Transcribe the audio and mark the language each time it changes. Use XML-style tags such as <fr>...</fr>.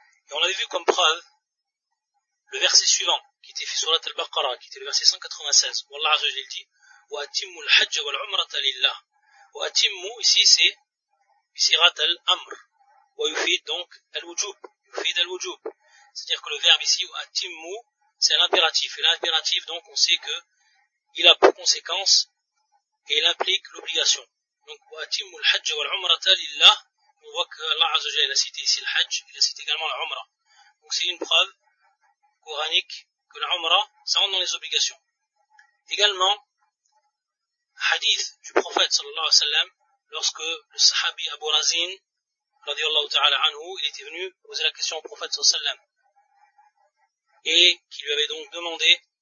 <fr>Et on avait vu comme preuve le verset suivant, qui était fait sur la Surat al-Baqarah, qui était le verset 196, où Allah Azzawajal dit «</fr> <ar>وَأَتِمُّ الْحَجَّ وَالْعُمْرَةَ لِلَّهِ وَأَتِمُّ</ar> <fr>» ici c'est «</fr> <ar>بِسِرَةَ الْأَمْرِ وَيُفِيدُ</ar> <fr>» donc « الْوُجُوبُ » «</fr> <ar>يُفِيدُ الْوُجُوبُ</ar> <fr>» c'est-à-dire que le verbe ici « وَأَتِمُّ » c'est l'impératif. Et l'impératif, donc, on sait que il a pour conséquence et il implique l'obligation. Donc,</fr> <ar>وَأَتِمُّ الْحَجَّ وَالْعُمْرَةَ لِلَّهِ.</ar> <fr>On voit que Allah Azza wa Jalla a cité ici le Hajj, il a cité également l'Umra. Donc, c'est une preuve coranique que l'Umra, ça rentre dans les obligations. Également, hadith du prophète sallallahu alayhi wa sallam, lorsque le sahabi Abu Razin, radiallahu ta'ala anhu, il était venu poser la question au prophète sallallahu alayhi wa sallam. Et qui lui avait donc demandé,</fr>